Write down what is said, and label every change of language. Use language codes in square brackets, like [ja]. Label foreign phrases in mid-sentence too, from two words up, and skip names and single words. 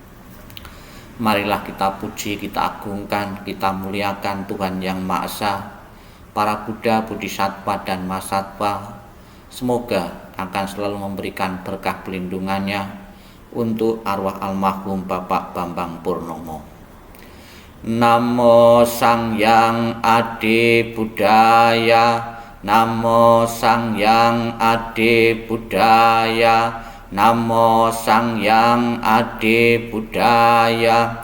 [id] Marilah kita puji, kita agungkan, kita muliakan Tuhan Yang Maha Esa, para Buddha, Bodhisattva, dan Mahasattva. Semoga akan selalu memberikan berkah pelindungannya untuk arwah almarhum Bapak Bambang Purnomo. [pi] Namo Sangyang Adibudaya, Namo Sangyang Adibudaya, Namo Sangyang Adibudaya,